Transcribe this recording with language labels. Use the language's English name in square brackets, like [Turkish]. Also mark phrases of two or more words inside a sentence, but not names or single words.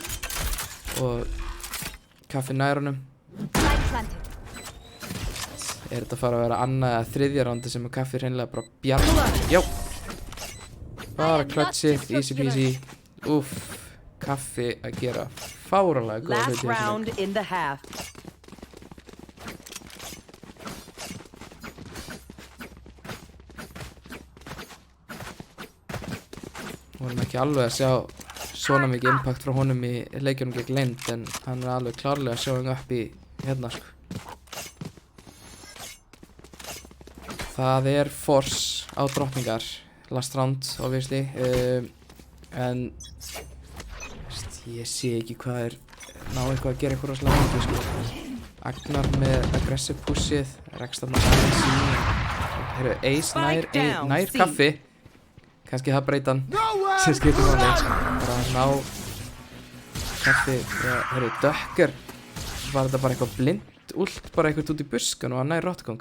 [Icelandic] Og Kaffi nær honum. Þetta að fara að vera annað eða þriðja rándi sem að Kaffi hreinlega bara bjargar. Já! Bara clutchið, [English] easy peasy. [Icelandic] Úff, Kaffi að gera fáralega góða hluti. [English] Last round in the half. [Icelandic] Vorum ekki alveg að sjá svona mikið impact frá honum í leikjunum gegn Lind, en hann alveg klárlega [English] showing up [Icelandic] í hérna sko. Það force á drottningar, [English] last round obviously, [Icelandic] en ég sé ekki hvað ná eitthvað að gera eitthvað rosalega mikið sko. Agnar með aggressive pushið, rekst þarna aðeins í, heyrðu, Ace nær Kaffi, kannski það breytan sem skiptir máli, bara að ná Kaffi, heyrðu, Dökker, var þetta bara eitthvað [English] blind ult, [Icelandic] bara eitthvað út í buskan og hann nær rottkong.